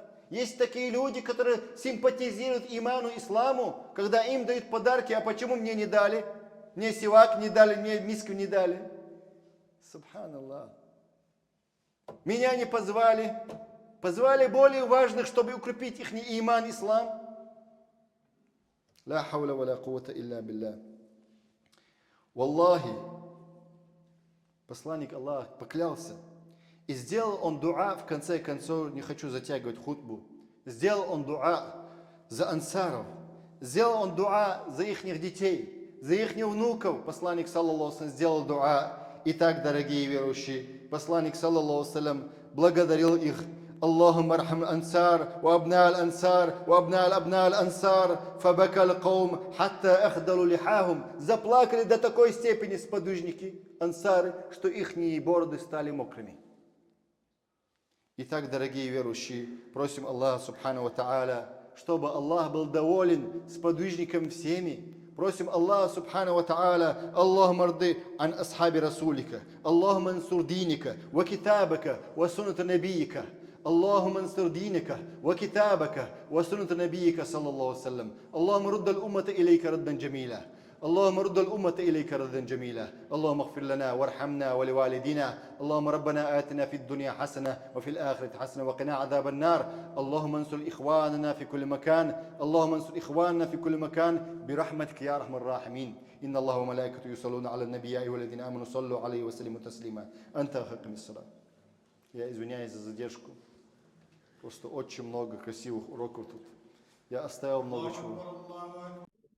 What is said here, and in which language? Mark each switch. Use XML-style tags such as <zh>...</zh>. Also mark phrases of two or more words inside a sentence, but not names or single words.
<ru>Есть такие люди, которые симпатизируют иману исламу, когда им дают подарки, а почему мне не дали? Мне сивак не дали, мне миску не дали. Субханаллах. Меня не позвали. Позвали более важных, чтобы укрепить их иман, ислам.</ru> <ar>لا حول ولا قوة إلا بالله.</ar> <ru>Валлахи, посланник Аллаха поклялся. И сделал он дуа, в конце концов, не хочу затягивать хутбу, сделал он дуа за ансаров, сделал он дуа за их детей, за их внуков. Посланник,</ru> <ar>صلى الله عليه وسلم,</ar> <ru>сделал дуа. Итак, дорогие верующие, посланник,</ru> <ar>صلى الله عليه وسلم,</ar> <ru>благодарил их.</ru> <ar>اللهم ارحم الأنصار وأبناء الأنصار وأبناء أبناء الأنصار فبكى القوم حتى أخذلوا لحاهم.</ar> <ru>Заплакали до такой степени сподвижники ансары, что их бороды стали мокрыми. Итак, дорогие верующие, просим Аллаха</ru> <ar>سبحانه وتعالى,</ar> <ru>чтобы Аллах был доволен сподвижником всеми. Просим Аллаха</ru> <ar>سبحانه وتعالى: اللهم ارض عن أصحاب رسولك، اللهم انصر دينك، وكتابك، وسنة نبيك. اللهم انصر دينك وكتابك وسنة نبيك صلى الله عليه وسلم. اللهم رد الأمة إليك ردا جميلا. اللهم رد الأمة إليك ردا جميلا. اللهم اغفر لنا وارحمنا ولوالدينا. اللهم ربنا آتنا في الدنيا حسنة وفي الآخرة حسنة وقنا عذاب النار. اللهم انصر إخواننا في كل مكان. اللهم انصر إخواننا في كل مكان برحمتك يا أرحم الراحمين. إن الله وملائكته يصلون على النبي يا أيها الذين آمنوا صلوا عليه وسلموا تسليما. أنت أقم الصلاة.</ar> <ru>Я извиняюсь за задержку. Просто очень много красивых уроков тут. Я оставил много чего.</ru>